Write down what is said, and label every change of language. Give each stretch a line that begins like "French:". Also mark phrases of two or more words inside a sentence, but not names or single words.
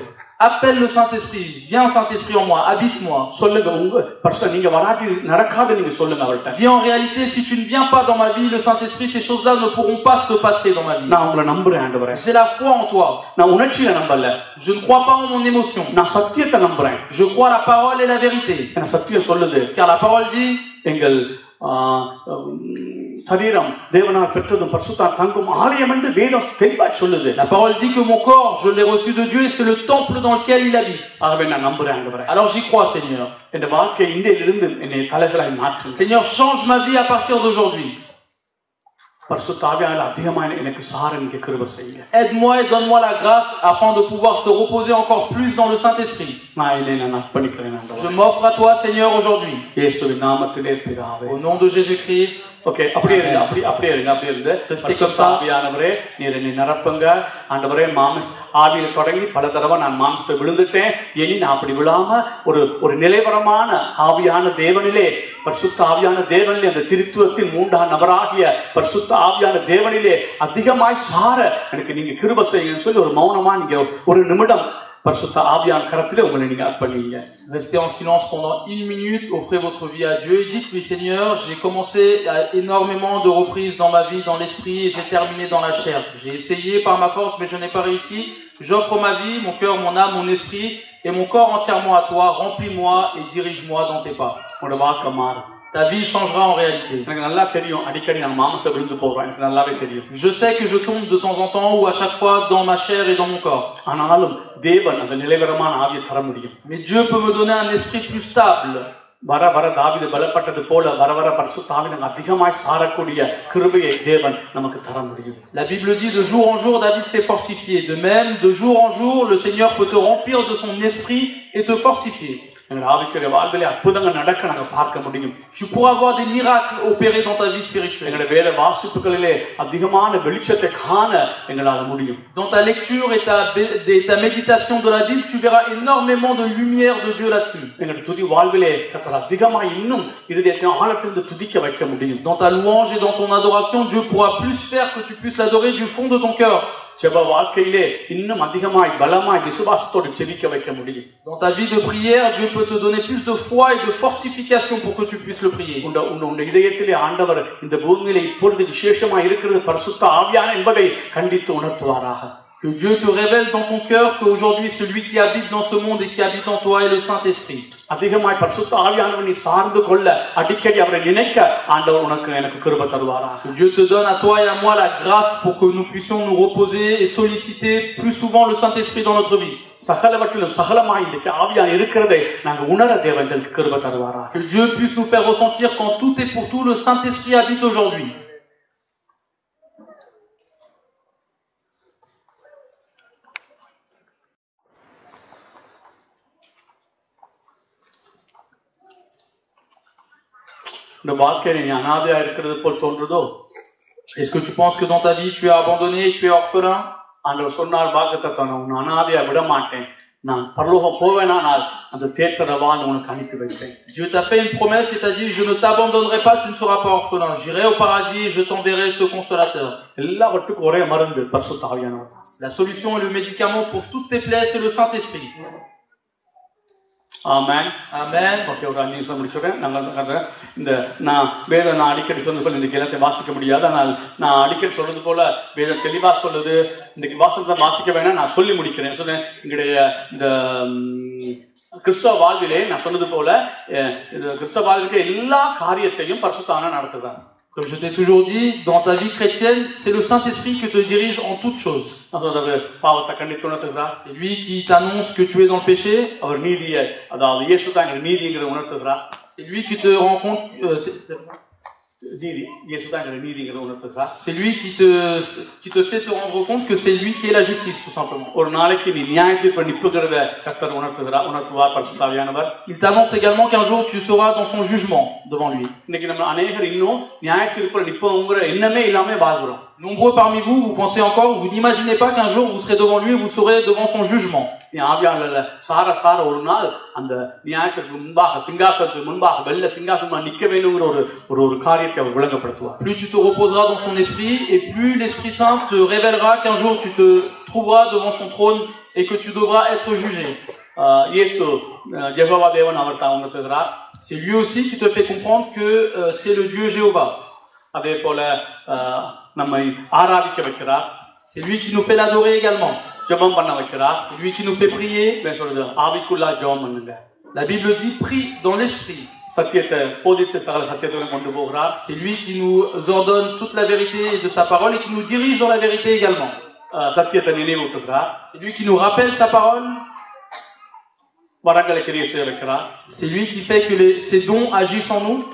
French: Appelle le Saint-Esprit, viens Saint-Esprit en moi, habite-moi.
Tamil: சொல்லுங்க, உங்க பரிசுத்த நீங்க வராட்டி நடக்காது, நீங்க சொல்லுங்க அவர்ட்ட.
French: Dis en réalité, si tu ne viens pas dans ma vie, le Saint-Esprit, ces choses-là ne pourront pas se passer dans ma vie.
Tamil: நான் உங்களை நம்புறேன் ஆண்டவரே.
French: J'ai la foi en toi.
Tamil: நான் உணர்ச்சியில நம்பல.
French: Je ne crois pas en mon émotion.
Tamil: நான் சத்தியத்தை நம்புறேன்.
French: Je crois la parole et la vérité.
Tamil: எனக்கு சத்தியம் சொல்லுது.
French: Car la parole dit,
Tamil: எங்கள் சரீரம் தேவனால் பெற்றதும் பரிசுத்த தங்கும் ஆலயம் என்று வேதம் தெளிவாய் சொல்லுது.
French: la parole dit que mon corps, je l'ai reçu de Dieu et c'est le temple dans lequel il habite.
Tamil: ஆகவே நான் நம்புறேன் ஆண்டவரே.
French: Alors j'y crois, Seigneur.
Tamil: இந்த வாழ்க்கை இன்றையிலிருந்து என்னை தலைகளாய் மாற்று.
French: Seigneur, change ma vie à partir d'aujourd'hui.
Tamil: பரிசுத்த ஆவியானவர் அதிகமாக எனக்கு சார நீங்க கிருபை செய்யுங்க.
French: Aide-moi et donne-moi la grâce afin de pouvoir se reposer encore plus dans le Saint-Esprit.
Tamil: நான் என்னை அர்ப்பணிக்கிறேன் ஆண்டவரே.
French: Je m'offre à toi, Seigneur, aujourd'hui.
Tamil: இயேசுவின் நாமத்திலே பிதாவே.
French: Au nom de Jésus-Christ.
Tamil: ஓகே, அப்படியே இருங்க, அப்படியே இருந்து பரிசுத்த ஆவியானவரே நீர் என்னை நிரப்புங்க ஆண்டவரே. ஆவியில தொடங்கி பல தடவை நான் மாம்சத்தை விழுந்துட்டேன். இனி நான் அப்படி விழாம ஒரு நிலைவரமான ஆவியான தேவனிலே, பரிசுத்த ஆவியான தேவனிலே, அந்த திருத்துவத்தின் மூன்றாம் நபராகிய பரிசுத்த ஆவியான தேவனிலே அதிகமாய் சார எனக்கு நீங்க கிருபை செய்யுங்கன்னு சொல்லி ஒரு மௌனமா நீங்க ஒரு நிமிடம் பரிசுத்த ஆவியான கரத்திலே உங்களை நீங்க அர்ப்பணிங்க.
French: Restez en silence pendant 1 minute, offrez votre vie à Dieu et dites-lui: Seigneur, j'ai commencé énormément de reprises dans ma vie, dans l'esprit, et j'ai terminé dans la chair. J'ai essayé par ma force, mais je n'ai pas réussi. J'offre ma vie, mon cœur, mon âme, mon esprit et mon corps entièrement à toi. Remplis-moi et dirige-moi dans tes pas.
Tamil: உங்களோட வாழ்க்கை மாறும்.
French: Ta vie changera en réalité.
Tamil: எனக்கு நல்லா தெரியும், அடிக்கடி நான் மாம்சத்தை விழுந்து போறேன், எனக்கு நல்லாவே தெரியும்.
French: Je sais que je tombe de temps en temps ou à chaque fois dans ma chair et dans mon corps.
Tamil: ஆனாலும் தேவன் அந்த நிலைவரமான ஆவியை தர முடியும்.
French: Mais Dieu peut me donner un esprit plus stable.
Tamil: வர வர தாவீது பலப்பட்டது போல வர வர பரிசுத்த ஆவியானவர் அதிகமாய் சாரக்கூடிய கிருபையை தேவன் நமக்கு தர முடியும்.
French: La Bible dit: de jour en jour David s'est fortifié. De même, de jour en jour, le Seigneur peut te remplir de son esprit et te fortifier.
Tamil: எங்கள் ஆவிக்குரிய வாழ்விலே அற்புதங்கள் நடக்க நாங்க பார்க்க முடியும்.
French: Tu pourras voir des miracles opérer dans ta vie spirituelle.
Tamil: எங்களுடைய வேத வாசிப்புகளிலே அதிகமான வெளிச்சத்தை காண எங்களால முடியும்.
French: Dans ta lecture et ta méditation de la Bible, tu verras énormément de lumière de Dieu là-dessus.
Tamil: எங்களுடைய துதி வாழ்விலே கர்த்தர் அதிகமாக இன்னும் இருதயத்தின் ஆழத்திலிருந்து துதிக்க வைக்க முடியும்.
French: Dans ta louange et dans ton adoration, Dieu pourra plus faire que tu puisses l'adorer du fond de ton cœur.
Tamil: ஜெப வாழ்க்கையிலே இன்னும் அதிகமாய் பலமாய் விசுவாசத்தோடு ஜெபிக்க வைக்க முடியும்.
French: Dans ta vie de prière, Dieu peut te donner plus de foi et de fortification pour que tu puisses le prier.
Tamil: உன்னுடைய இதயத்திலே ஆண்டவர் இந்த பூமியிலே இப்பொழுது விசேஷமாய் இருக்கிறது பரிசுத்த ஆவியான என்பதை கண்டித்து உணர்த்துவாராக.
French: Que Dieu te révèle dans ton cœur qu'aujourd'hui celui qui habite dans ce monde et qui habite en toi est le Saint-Esprit.
Tamil: அதிகமாய் பரிசுத்த ஆவியானவர் நீ சார்ந்து கொள்ள அடிக்கடி அவரை நினைக்க ஆண்டவர் உனக்கு எனக்கு கிருபை தருவாராக.
French: Que Dieu te donne à toi et à moi la grâce pour que nous puissions nous reposer et solliciter plus souvent le Saint-Esprit dans notre vie.
Tamil: சகலவற்றிலும் சகலமாய் இன்றைக்கு ஆவியானவர் இருக்கிறதை நாங்கள் உணர தேவன் எங்களுக்கு கிருபை தருவாராக.
French: Que Dieu puisse nous faire ressentir qu'en tout et pour tout le Saint-Esprit habite aujourd'hui.
Tamil: இந்த வாழ்க்கையில நீ அனாதையா இருக்கிறது போல் தோன்றுதோ?
French: Est-ce que tu penses que dans ta vie tu es abandonné et tu es orphelin?
Tamil: ஆண்டவர் சொன்னார் வாக்குத்தத்தம், உன்னை அனாதையா விட மாட்டேன், நான் பரலோகம் போவேனானால் அந்த தேற்றரவால் உனக்கு அனுப்பி வைப்பேன்.
French: Dieu t'a fait une promesse et t'a dit: je ne t'abandonnerai pas, tu ne seras pas orphelin. J'irai au paradis et je t'enverrai ce consolateur.
Tamil: எல்லாவற்றுக்கும் ஒரே மருந்து பரிசுத்த ஆவியானவர் தான்.
French: La solution et le médicament pour toutes tes plaies, c'est le Saint-Esprit.
Tamil: ஆமென்.
French: Amen.
Tamil: ஓகே, ஒரு 5 நிமிஷம் முடிச்சுறேன். நான் வேதம் நான் அடிக்கடி சொன்னது போல இன்றைக்கு எல்லாத்தையும் வாசிக்க முடியாது. ஆனால் நான் அடிக்கடி சொல்றது போல வேதம் தெளிவா சொல்லுது. இன்றைக்கு வாசத்தை வாசிக்க வேணாம், நான் சொல்லி முடிக்கிறேன். சொன்னேன் எங்களுடைய இந்த கிறிஸ்தவ வாழ்விலே நான் சொன்னது போல கிறிஸ்தவ வாழ்விற்கு எல்லா காரியத்தையும் பரிசுத்த ஆவியானவர் நடத்துகிறார்.
French: Comme je t'ai toujours dit, dans ta vie chrétienne, c'est le Saint-Esprit qui te dirige en toutes choses.
Tamil: பாவத்தை கண்டித்து உணர்த்துகிறார்.
French: C'est lui qui t'annonce que tu es dans le péché.
Tamil: அவர் நீதியை, அதாவது இயேசு தான் எங்களுக்கு நீதிங்கிறத உணர்த்துகிறார்.
French: C'est lui qui te rend compte
Tamil: நீதி, இயேசு தான் எங்களுக்கு நீதிங்கிறத உணர்த்துகிறார்.
French: c'est lui qui te fait te rendre compte que c'est lui qui est la justice, tout simplement.
Tamil: ஒரு நாளைக்கு நீ நியாயத்தீர்ப்பு நிப்புகிறத கர்த்தர் உணர்த்துவார் பரிசுத்த ஆவியானவர்.
French: Il t'annonce également qu'un jour tu seras dans son jugement devant lui.
Tamil: இன்னைக்கு நம்ம அநேகர் இன்னும் நியாயத்தீர்ப்புல நிப்போங்கிற எண்ணமே இல்லாம வாழ்கிறோம்.
French: Nombreux parmi vous, vous pensez encore, vous n'imaginez pas qu'un jour vous serez devant lui et vous serez devant son jugement.
Tamil: நீ ஆவியானவர்ல சார ஒரு நாள் அந்த நியாயத்திற்கு முன்பாக சிங்காசனத்துக்கு முன்பாக வெள்ள சிங்காசனமா நிக்க வேணுங்கிற ஒரு காரியத்தை அவர் விளங்கப்படுத்துவார்.
French: Plus tu te reposeras dans son esprit et plus l'Esprit Saint te révélera qu'un jour tu te trouveras devant son trône et que tu devras être jugé.
Tamil: இயேசு யெகோவா தேவன் அவர் தான் உணர்த்துகிறார்.
French: C'est lui aussi qui te fait comprendre que c'est le Dieu Jéhovah.
Tamil: அதே போல நம்மை ஆராதிக்க வைக்கிறார்.
French: C'est lui qui nous fait l'adorer également.
Tamil: ஜெபம் பண்ண வைக்கிறார்.
French: C'est lui qui nous fait prier.
Tamil: சொல்றது ஆவிக்குள்ளா ஜெபம் பண்ணுங்க.
French: La Bible dit: prie dans l'esprit.
Tamil: சத்தியத்தை போதித்து சகல சத்தியத்துக்கு கொண்டு போகிறார்.
French: C'est lui qui nous ordonne toute la vérité de sa parole et qui nous dirige dans la vérité également.
Tamil: சத்தியத்தை நினைவூட்டுகிறார்.
French: C'est lui qui nous rappelle sa parole.
Tamil: வரங்களை கிரியை செய்ய வைக்கிறார்.
French: C'est lui qui fait que ses dons agissent en nous.